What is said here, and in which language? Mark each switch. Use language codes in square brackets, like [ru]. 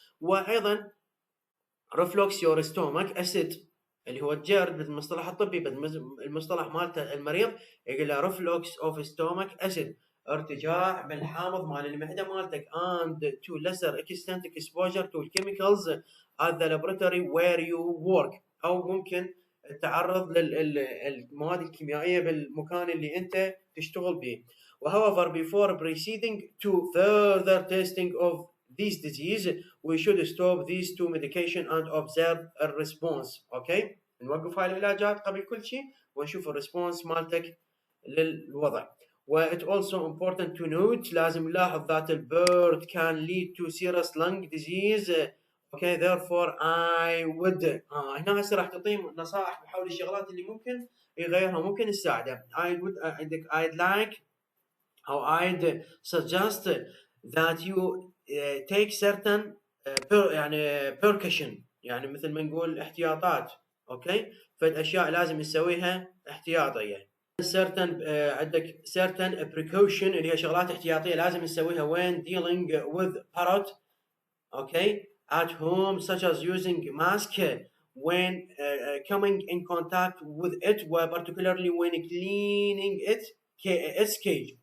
[ar] وايضا [en] reflux your stomach acid [ar] اللي هو الجرد بالمصطلح الطبي، بالمصطلح مالته المريض يقول له ريفلوكس اوف ستومك اسيد، ارتجاع بالحامض مال المعده مالتك [en] and to lesser extent exposure to chemicals at the laboratory where you work، [ar] او ممكن التعرض للمواد الكيميائيه بالمكان اللي انت تشتغل به. [en] However, before proceeding to further testing of this disease we should stop these two medication and observe a response. [ar] اوكي، نوقف هاي العلاجات قبل كل شيء ونشوف الريسبونس مالتك للوضع. [en] و it's also important to note [ar] لازم نلاحظ [en] that the bird can lead to serious lung disease. okay therefore I would [ar] هنا هسه راح تعطيه نصائح بحول الشغلات اللي ممكن يغيرها ممكن تساعده. [en] I'd like أو I'd suggest that you take certain يعني precaution، [ar] يعني مثل ما نقول احتياطات. اوكي، فالاشياء لازم نسويها احتياطيه. [en] certain عندك certain precaution [ar] اللي هي شغلات احتياطيه لازم نسويها [en] when dealing with parrot okay at home such as using mask when coming in contact with it particularly when cleaning its cage.